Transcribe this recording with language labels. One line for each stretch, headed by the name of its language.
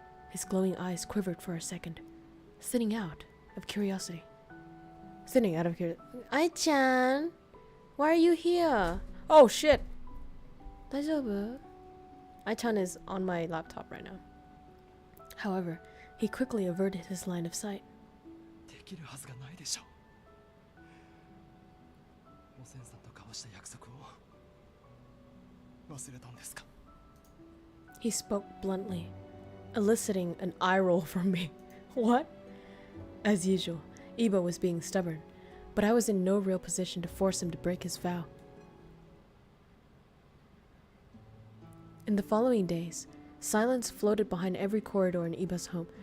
English: His glowing eyes quivered for a second, thinning out of curiosity. Ai-chan, why are you here? Oh shit.
Japanese: 大丈夫?
English: Ai-chan is on my laptop right now. However, he quickly averted his line of sight.
Japanese: できるはずがないでしょう。おせんさんと交わした約束を忘れたんですか?
English: He spoke bluntly, eliciting an eye roll from me. What? As usual, Iba was being stubborn, but I was in no real position to force him to break his vow. In the following days, silence floated behind every corridor in Iba's home.